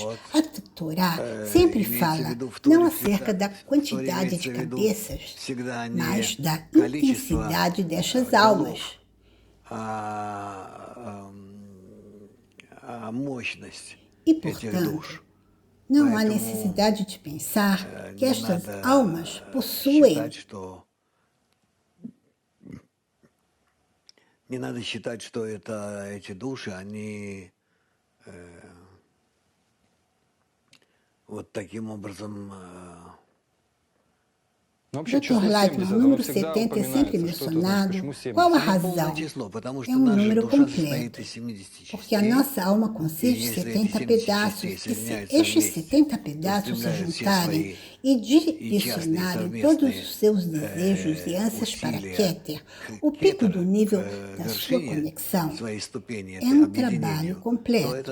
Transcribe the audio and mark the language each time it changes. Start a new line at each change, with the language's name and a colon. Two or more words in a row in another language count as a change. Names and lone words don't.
Portuguese: A Torá sempre fala não acerca da quantidade de cabeças, mas da intensidade destas almas. E, portanto, não há necessidade de pensar que estas almas possuem.
Russian: Не надо считать, что эти души, они вот таким образом...
Portuguese: Dr. Leitman, o número 70 é sempre mencionado. Qual a razão? É um número completo, porque a nossa alma consiste de 70 pedaços, e se estes 70 pedaços se juntarem e direcionarem todos os seus desejos e ânsias para Keter, o pico do nível da sua conexão, é um trabalho completo.